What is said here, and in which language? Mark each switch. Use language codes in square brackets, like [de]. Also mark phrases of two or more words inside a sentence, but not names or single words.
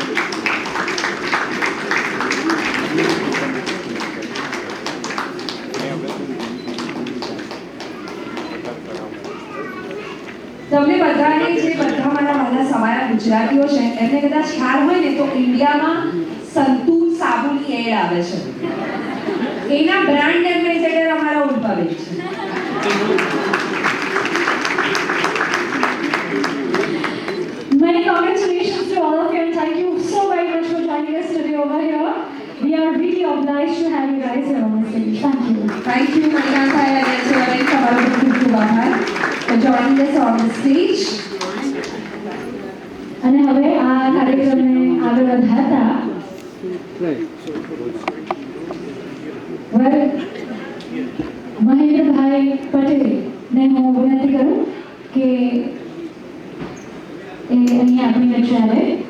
[gu] તમને બધાને જે બધા મારા વાલા સવાયા ગુજરાતીઓ છે એમને કદાચ ખ્યાલ હોય ને તો ઇન્ડિયામાં સંતૂર સાબુની એડ આવે છે, એના [en] brand ambassador [gu] અમારા ઉલ્પાબેન છે. [en] Many congratulations to all of you and thank you so very much for joining us today over here. We are really obliged to have you guys here on the stage. Thank you. Thank you, Manikanta and Ansurin, for our [gu] ખૂબ આભાર [en] for joining us on the stage. [gu] અને હવે આ કાર્યક્રમને આગળ વધારતા મહેન્દ્રભાઈ પટેલને હું વિનંતી કરું કે અહીંયા આપણી વચ્ચે આવે.